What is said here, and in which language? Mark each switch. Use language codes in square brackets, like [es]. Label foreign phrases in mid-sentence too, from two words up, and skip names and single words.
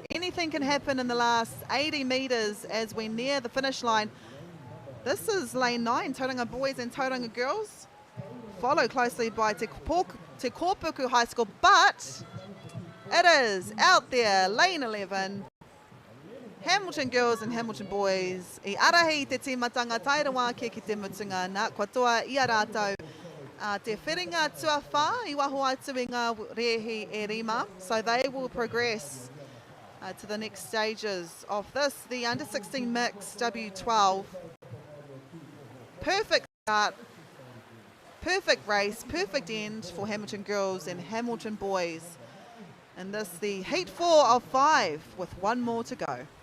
[en] Anything can happen in the last 80 metres as we near the finish line. This is lane 9, Tauranga Boys and Tauranga Girls. Followed closely by Te Kōpuku High School, but it is out there, lane 11. Hamilton Girls and Hamilton Boys. [mi] I arahi te timatanga tairawa ki te mutunga nā kua toa I a rātou. Te wheringa tuawha I waho atu I ngā rehi e rima, [en] so they will progress to the next stages of this, the U16 Mixed W12. Perfect start, perfect race, perfect end for Hamilton Girls and Hamilton Boys. And this the heat 4 of 5 with one more to go.